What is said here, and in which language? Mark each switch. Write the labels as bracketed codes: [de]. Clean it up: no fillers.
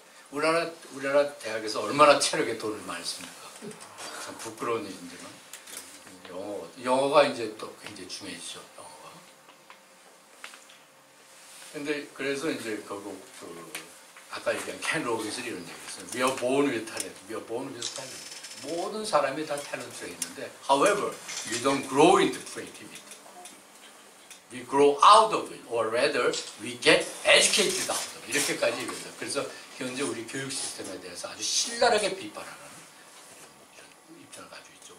[ko] 우리나라 대학에서 얼마나 체력에 돈을 많이 씁니까? 참 부끄러운 일이지만 영어가 이제 또 굉장히 중요해지죠. 영어가. 근데 그래서 이제 결국 아까 얘기한 켄 로빈슨이 이런 얘기했어요. [en] We are born with talent. We are born with talent. [ko] 모든 사람이 다 탤런트가 있는데, [en] however, we don't grow into creativity. We grow out of it, or rather, we get educated out of it. [ko] 이렇게까지 얘기합니다. 그래서 현재 우리 교육 시스템에 대해서 아주 신랄하게 비판하는 이런 입장을 가지고 있죠.